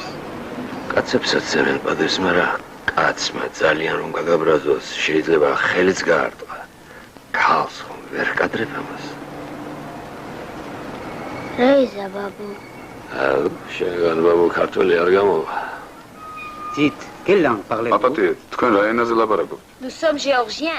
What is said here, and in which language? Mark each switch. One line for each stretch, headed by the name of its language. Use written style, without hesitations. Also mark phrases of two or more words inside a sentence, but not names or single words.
Georgian: კაცებსაც სცემენ პატივს, მაგრამ კაცმა ძალიან რომ გაგაბრაზოს, შეიძლება ხელიც გაარტყა. ქალს ხომ ვერ კადრებ ამას. რეიზა ბაბუ. შენგან ბაბუ ქართველი არ გამოვა.
French: Dites, quelle langue parlez-vous?
Georgian: აპატი, თქვენ რა ენაზე ლაპარაკობთ?
French: Nous sommes géorgiens.